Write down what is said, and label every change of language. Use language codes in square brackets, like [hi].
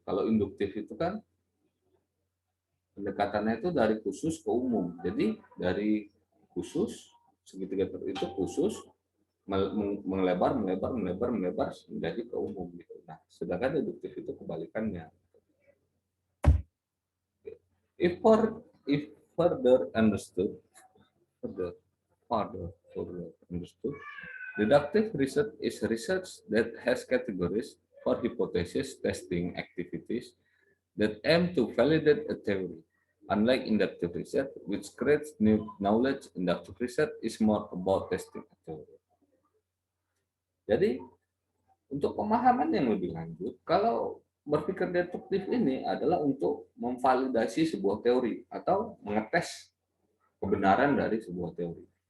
[id] Kalau induktif itu kan pendekatannya itu dari khusus ke umum. Jadi dari khusus segitiga itu khusus melebar menjadi ke umum gitu. Nah, sedangkan deduktif itu kebalikannya. [en] If further understood, further, further understood, deductive research is research that has categories for hypothesis testing activities that aim to validate a theory. Unlike inductive research, which creates new knowledge, inductive research is more about testing a theory. [id] Jadi, untuk pemahaman yang lebih lanjut, kalau berpikir deduktif ini adalah untuk memvalidasi sebuah teori atau mengetes kebenaran dari sebuah teori.